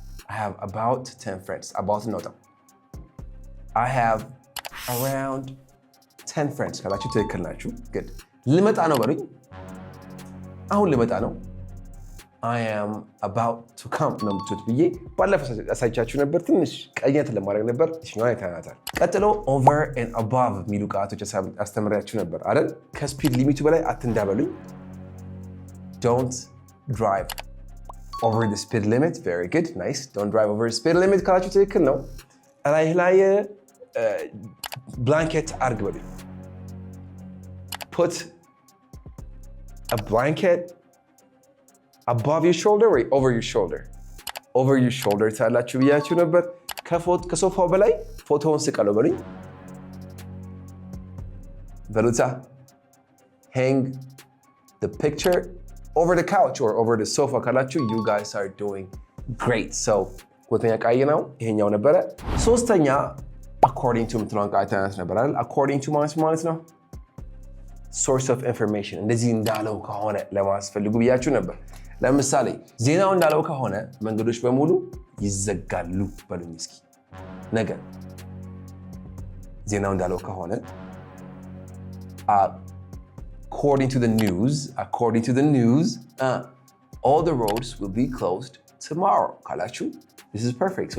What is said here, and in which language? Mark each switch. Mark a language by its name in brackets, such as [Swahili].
[English] I have about 10 friends about [Amharic] ነው። [English] I have around 10 friends [Amharic] ካላችሁ ትክክል ናችሁ። good ልመጣ ነው በሉኝ። አሁን ልመጣ ነው። [English] I am about to come [Amharic] ነው የምትሉት ብዬ ባለፈው አሳይቻችሁ ነበር። ትንሽ ቀየት ለማድረግ ነበር። እሺኛው አይተናታል። ቀጥሎ [English] over and above [Amharic] የሚሉ ቃላቶች አስተምራችሁ ነበር አይደል? ከስፒድ ሊሚቱ በላይ አትንዳበሉኝ። [English] Don't drive over the speed limit. Very good. Nice. Don't drive over the speed limit [Amharic] ካላችሁ ትክክል ነው። [English] ላይ blanket አድርግ በሉኝ። Put a blanket above your shoulder or over your shoulder? Over your shoulder ታላችሁ ብያችሁ ነበር። [Amharic] ከሶፋው በላይ ፎቶውን ስቀለው በሉኝ። [English] በሉታ hang the picture over the couch or over the sofa ካላችሁ you guys are doing great. [Amharic] So ሁለተኛ ቃል ነው ይሄኛው ነበረ። ሶስተኛ according to ምትለውን ቃል ተናስ ነበር አይደል? according to ማለት ነው source of information እንደዚህ እንዳለው ከሆነ ለማስፈልጉ ብያችሁ ነበር። ለምሳሌ ዜናው እንዳለው ከሆነ መንገዶች በሙሉ ይዘጋሉ በሉኝ እስኪ። ነገር ዜናው እንዳለው ከሆነ [English] according to the news all the roads will be closed tomorrow [Amharic] ካላችሁ [English] this is perfect.